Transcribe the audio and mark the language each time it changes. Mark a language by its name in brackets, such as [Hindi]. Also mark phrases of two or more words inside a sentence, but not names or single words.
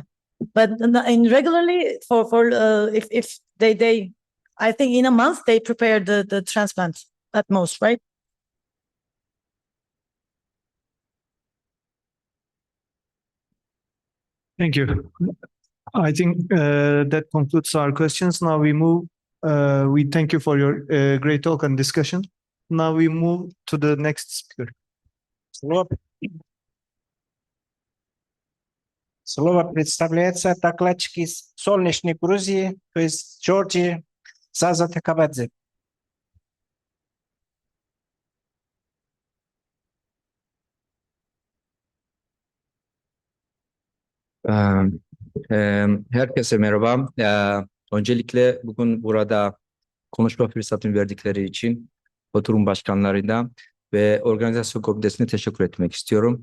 [English] But in regularly if they I think in a month they prepare the transplant at most, right? Thank you. I think that concludes our questions. Now we move, we thank you for your great talk and discussion. Now we move to the next speaker. [Russian] Слово представляется докладчик из солнечной Грузии, то есть Джорджии, Заза Такабадзе. [Turkish] Herkese merhaba. Öncelikle bugün burada konuşma fırsatını verdikleri için oturum başkanlarına ve organizasyon komitesine teşekkür etmek istiyorum.